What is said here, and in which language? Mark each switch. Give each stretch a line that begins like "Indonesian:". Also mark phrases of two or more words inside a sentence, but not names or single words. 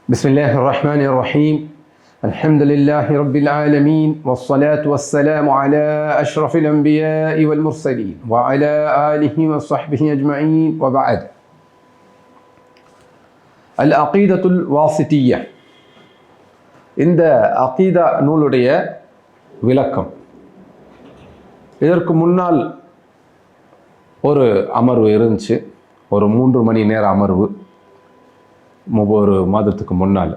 Arabic: بسم الله الرحمن الرحيم الحمد لله رب العالمين والصلاة والسلام على أشرف الأنبياء والمرسلين وعلى آله وصحبه أجمعين وبعد العقيدة الواسطية
Tamil: இந்த அகீதா நூலுடைய விளக்கம். இதற்கு முன்னால் ஒரு அமர்வு இருந்துச்சு, ஒரு 3 மணி நேர அமர்வு ஒவ்வொரு மாதத்துக்கு முன்னால்.